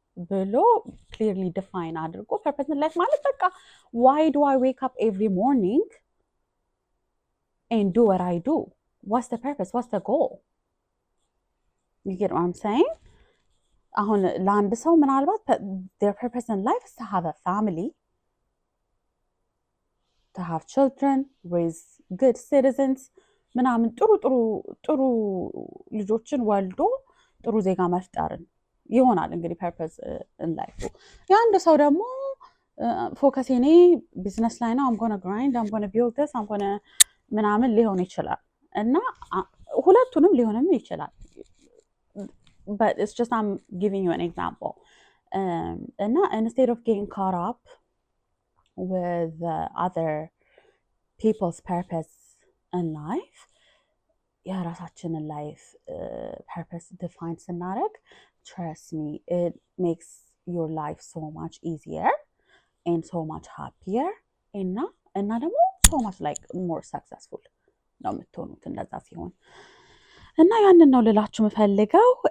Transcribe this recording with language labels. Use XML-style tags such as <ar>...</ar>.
<am>ብሎ</am> <en>clearly define</en> <am>አድርጎ</am> <en>purpose in life</en> <am>ማለት በቃ</am> <en>why do I wake up every morning and do what I do? What's the purpose? What's the goal? You get what I'm saying?</en> <am>አሁን ለአንድ ሰው ምናልባት</am> <en>their purpose in life is to have a family, to have children, raise good citizens</en> <am>ምናምን ጥሩ ልጆችን ወልዶ ጥሩ ዜጋ መፍጠርን ይሆናል እንግዲህ</am> <en>purpose in life።</en> <am>የአንድ ሰው ደግሞ ፎከስ እኔ ቢዝነስ ላይ ነው</am> <en>I'm gonna grind, I'm gonna build this, I'm gonna</en> <am>ምናምን ሊሆን ይችላል እና ሁለቱንም ሊሆንም ይችላል።</am> <en>But it's just I'm giving you an example. And instead of getting caught up with other people's purpose in life,</en> <am>የራሳችንን</am> <en>life purpose define</en> <am>ስናደርግ</am> <en>trust me, it makes your life so much easier and so much happier</en> <am>እና ደግሞ</am> <en>so much like more successful</en> <am>ነው የምትሆኑት እንደዛ ሲሆን። እና ያንን ነው ልላችሁ የምፈልገው።</am>